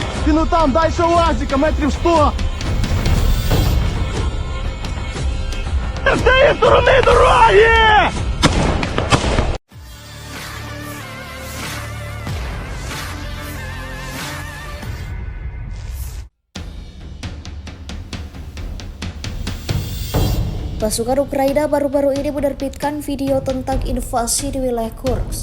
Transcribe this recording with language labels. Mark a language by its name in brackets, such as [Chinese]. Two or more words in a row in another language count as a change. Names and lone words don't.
[Ukrainian] Він там, дальше УАЗика, метрів 100. З тієї сторони дороги! [Indonesian] Pasukan Ukraina baru-baru ini menerbitkan video tentang invasi di wilayah Kursk.